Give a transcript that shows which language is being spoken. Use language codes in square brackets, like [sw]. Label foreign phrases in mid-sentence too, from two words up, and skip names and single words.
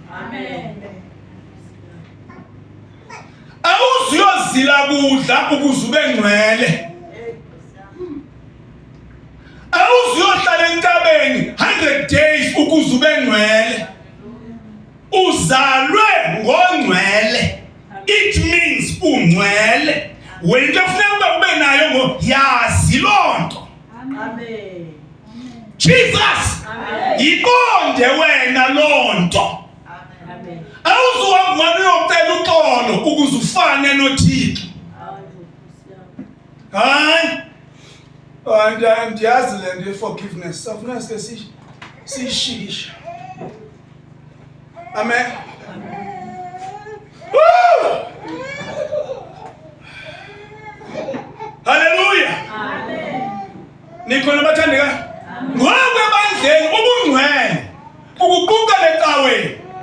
[xh] Awuzuyozila kudla ukuze ube ngcwele. Awuzuyohlala entabeni 100 days ukuze ube ngcwele. Uzalwe ngongcwele. [en] It means [xh] ungcwele. Wena kufuneka ube nayo yazi loo nto. Amen. Jesus. Yiqonde wena loo nto. Awuzuhamba uyocela uxolo ukuze ufane noThixo. Hayi. Ndiyazi le nto ye-forgiveness. Safuna sike siyishikisha. Amen. Woo! Hallelujah. Amen. Nikhona bathandeka? Ngokwebandleni ubungcwele ukuquka lecaweni.